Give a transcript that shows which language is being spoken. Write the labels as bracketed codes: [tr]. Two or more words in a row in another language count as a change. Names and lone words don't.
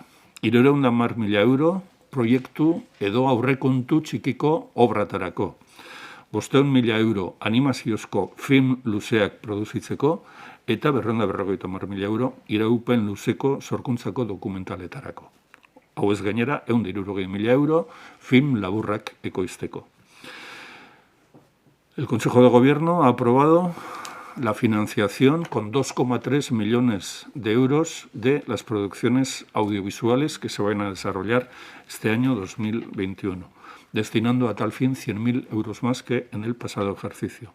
[eu] 310.000 euro proiektu edo aurrekontu txikiko obratarako. 500.000 euro animaziozko film luzeak produzitzeko eta 250.000 euro iraupen luzeko sorkuntzako dokumentaletarako. Hau ez gainera, 160.000 euro film laburrak ekoizteko. [es] El Consejo de Gobierno ha aprobado la financiación con 2,3 millones de euros de las producciones audiovisuales que se van a desarrollar este año 2021, destinando a tal fin 100.000 euros más que en el pasado ejercicio.